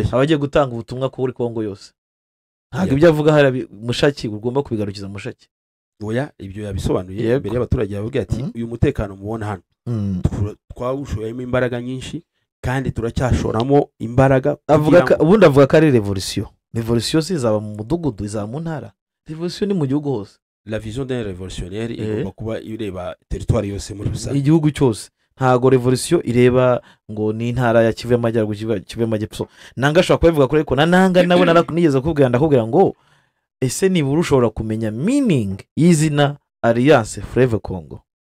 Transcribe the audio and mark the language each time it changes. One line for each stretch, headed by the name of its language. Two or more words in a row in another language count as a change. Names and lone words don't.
Kinyarwanda: abagiye gutanga ubutumwa kuri Kongo yose ntabwo ibyo avuga hari Mushaki ugomba kubigarukiza Mushaki. Oya ibyo yabisobanuye imbere y'abaturage yababwiye ati uyu mutekano mubona hano twawushoyemo imbaraga nyinshi kandi turacyashoramo imbaraga. Ubundi avuga ko ari revolution sizaba mu mudugudu izaba mu ntara. Revolution ni mu gihugu hose.
French: La vision d'un révolutionnaire
Kinyarwanda: igomba kuba ireba territoire yose muri rusange igihugu cyose. Ntago revolution ireba ngo ni intara ya Kivu y'Amajyaruguru Kivu y'Amajyepfo. Nanga ashobora kubivuga kuri ko na Nanga nabo narakugeze ndakubwira ngo ese ni buru ushobora kumenya meaning y'izina Alliance Fleuve Congo.